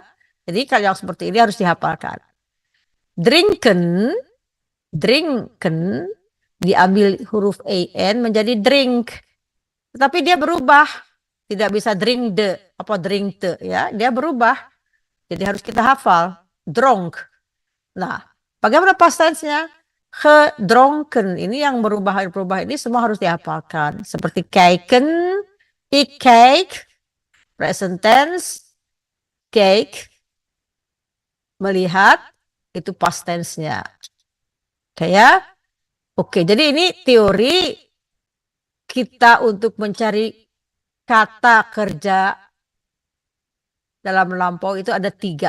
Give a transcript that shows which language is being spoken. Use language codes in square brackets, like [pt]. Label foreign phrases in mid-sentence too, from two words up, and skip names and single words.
[id] Jadi kalau yang seperti ini harus dihafalkan. Drinken diambil huruf en menjadi drink, tetapi dia berubah, tidak bisa drink ya, dia berubah, jadi harus kita hafal dronk. Nah, bagaimana [en] past tense-nya? [id] Gedronken, ini yang berubah ini semua harus dihafalkan, seperti kijken, [nl] ik kijk, [en] present tense, [id] keek, melihat, itu [en] past tense-nya. [id] Oke ya. Oke, jadi ini teori kita untuk mencari kata kerja dalam melampau itu ada 3.